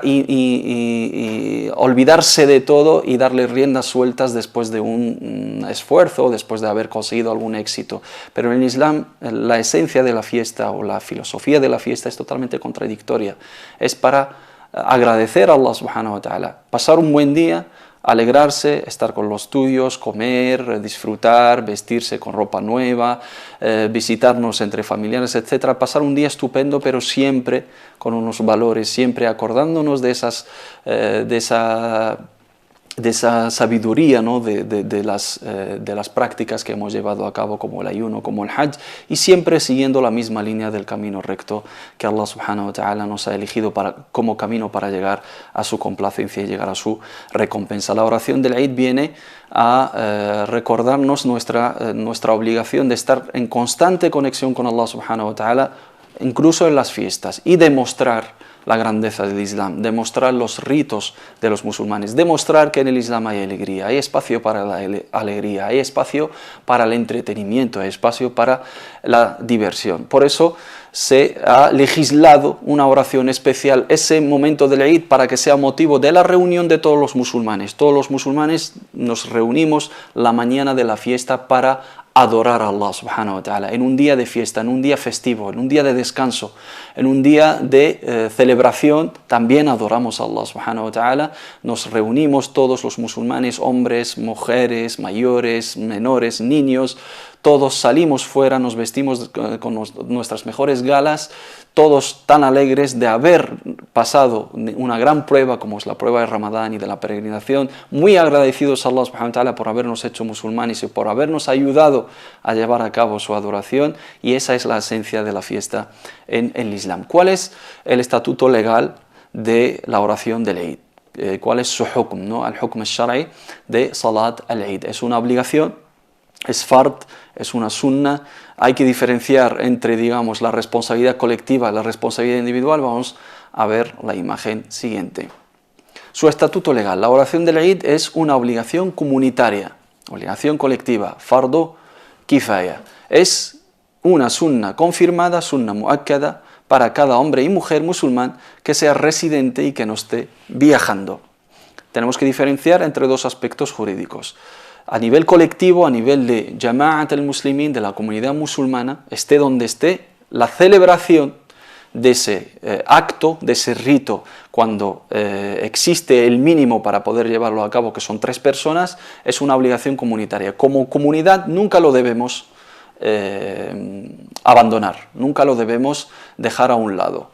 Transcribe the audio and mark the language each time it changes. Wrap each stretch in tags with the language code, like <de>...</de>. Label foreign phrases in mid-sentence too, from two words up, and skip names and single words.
<es>Y olvidarse de todo y darle riendas sueltas después de un esfuerzo, después de haber conseguido algún éxito. Pero en el Islam la esencia de la fiesta o la filosofía de la fiesta es totalmente contradictoria. Es para agradecer a Allah</es> <ar>سبحانه وتعالى,</ar> <es>pasar un buen día, alegrarse, estar con los tuyos, comer, disfrutar, vestirse con ropa nueva, visitarnos entre familiares, etc. Pasar un día estupendo, pero siempre con unos valores, siempre acordándonos de esa sabiduría, ¿no?, de las prácticas que hemos llevado a cabo, como el ayuno, como el Hajj, y siempre siguiendo la misma línea del camino recto que Allah</es> <ar>سبحانه وتعالى</ar> <es>nos ha elegido como camino para llegar a su complacencia y llegar a su recompensa. La oración del Eid viene a recordarnos nuestra obligación de estar en constante conexión con Allah</es> <ar>سبحانه وتعالى,</ar> <es>incluso en las fiestas, y demostrar la grandeza del Islam, demostrar los ritos de los musulmanes, demostrar que en el Islam hay alegría, hay espacio para la alegría, hay espacio para el entretenimiento, hay espacio para la diversión. Por eso se ha legislado una oración especial ese momento del Eid para que sea motivo de la reunión de todos los musulmanes. Todos los musulmanes nos reunimos la mañana de la fiesta para adorar a Allah</es> <ar>سبحانه وتعالى,</ar> <es>en un día de fiesta, en un día festivo, en un día de descanso, en un día de celebración, también adoramos a Allah</es> <ar>سبحانه وتعالى,</ar> <es>nos reunimos todos los musulmanes, hombres, mujeres, mayores, menores, niños, todos salimos fuera, nos vestimos con nuestras mejores galas, todos tan alegres de haber pasado una gran prueba como es la prueba de Ramadán y de la peregrinación, muy agradecidos a Allah</es> <ar>سبحانه وتعالى</ar> <es>por habernos hecho musulmanes y por habernos ayudado a llevar a cabo su adoración, y esa es la esencia de la fiesta en el Islam. ¿Cuál es el estatuto legal de la oración del Eid? ¿Cuál es su hukm, ¿no? El</es> <ar>حكم الشرعي</ar> <es>de</es> <ar>صلاة العيد.</ar> <es>Es una obligación, es fard, es una sunna. Hay que diferenciar entre, digamos, la responsabilidad colectiva y la responsabilidad individual. Vamos a ver la imagen siguiente. Su estatuto legal. La oración del Eid es una obligación comunitaria, obligación colectiva,</es> <ar>فرض كفاية.</ar> <es>Es una sunna confirmada,</es> <ar>سنة مؤكدة,</ar> <es>para cada hombre y mujer musulmán que sea residente y que no esté viajando. Tenemos que diferenciar entre dos aspectos jurídicos. A nivel colectivo, a nivel de</es> <ar>جماعة المسلمين,</ar> <es>de la comunidad musulmana, esté donde esté, la celebración de ese acto, de ese rito, cuando existe el mínimo para poder llevarlo a cabo, que son 3 personas, es una obligación comunitaria. Como comunidad nunca lo debemos abandonar, nunca lo debemos dejar a un lado.</es>